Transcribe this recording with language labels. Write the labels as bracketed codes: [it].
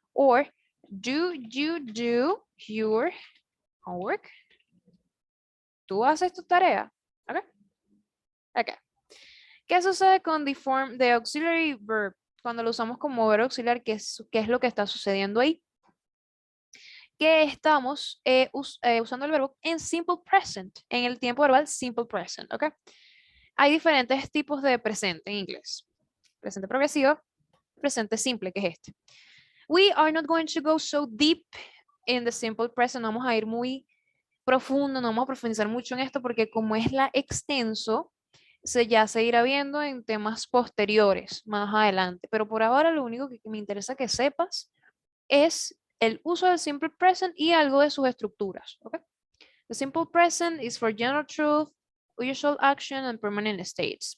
[en] Or, do you do your homework? [es] ¿Tú haces tu tarea? ¿Ok? Ok. ¿Qué sucede con the form de auxiliary verb? Cuando lo usamos como verbo auxiliar, qué es lo que está sucediendo ahí? Que estamos usando el verbo en simple present, en el tiempo verbal simple present, ¿ok? Hay diferentes tipos de presente en inglés. Presente progresivo, presente simple, que es este. [en] We are not going to go so deep in the simple present. [es] No vamos a ir muy profundo, no vamos a profundizar mucho en esto porque como es la extenso, ya se irá viendo en temas posteriores, más adelante. Pero por ahora lo único que me interesa que sepas es el uso del simple present y algo de sus estructuras. ¿Okay? [en] The simple present is for general truth, usual action and permanent states.